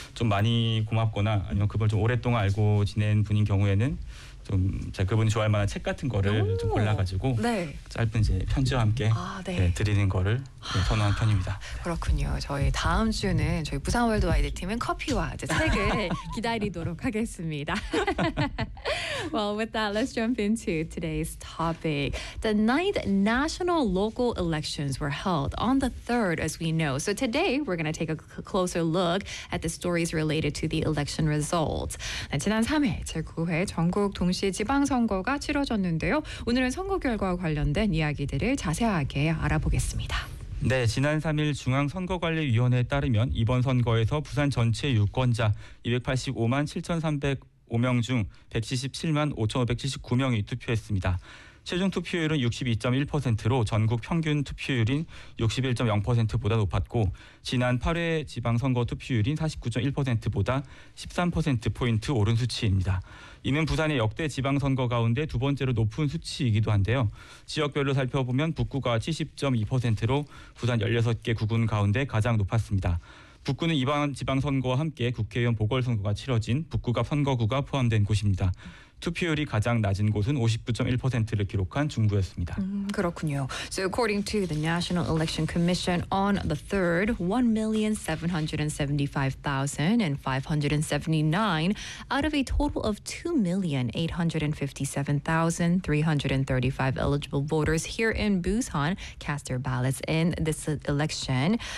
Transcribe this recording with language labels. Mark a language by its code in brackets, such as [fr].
[ko] 좀 많이 고맙거나 아니면 그걸 좀 오랫동안 알고 지낸 분인 경우에는 좀 제가 그분이 좋아할 만한 책 같은 거를 좀 골라가지고 네. 짧은 이제 편지와 함께 네, 드리는 거를 선호한 편입니다. 네. 그렇군요. 저희 다음 주는 저희 부산 월드와이드 팀은 커피와 이제 책을 기다리도록 하겠습니다. [en] Well, with that, let's jump into today's topic. The 9th national local elections were held on the 3rd, as we know. So today, we're going to take a closer look at the stories related to the election results. [ko] 네, 지난 3일 제9회 전국 동시 지방선거가 치러졌는데요. 오늘은 선거 결과와 관련된 이야기들을 자세하게 알아보겠습니다. 네, 지난 3일 중앙선거관리위원회에 따르면 이번 선거에서 부산 전체 유권자 285만 7,305명 중 177만 5,579명이 투표했습니다. 최종 투표율은 62.1%로 전국 평균 투표율인 61.0%보다 높았고 지난 8회 지방선거 투표율인 49.1%보다 13%포인트 오른 수치입니다. 이는 부산의 역대 지방선거 가운데 두 번째로 높은 수치이기도 한데요. 지역별로 살펴보면 북구가 70.2%로 부산 16개 구군 가운데 가장 높았습니다. 북구는 이번 지방선거와 함께 국회의원 보궐선거가 치러진 북구갑 선거구가 포함된 곳입니다. 투표율이 가장 낮은 곳은 59.1%를 기록한 중구였습니다. 그렇군요. [en] So according to the National Election Commission, on the 3rd, 1,775,579 out of a total of 2,857,335 eligible voters here in Busan cast their ballots in this election.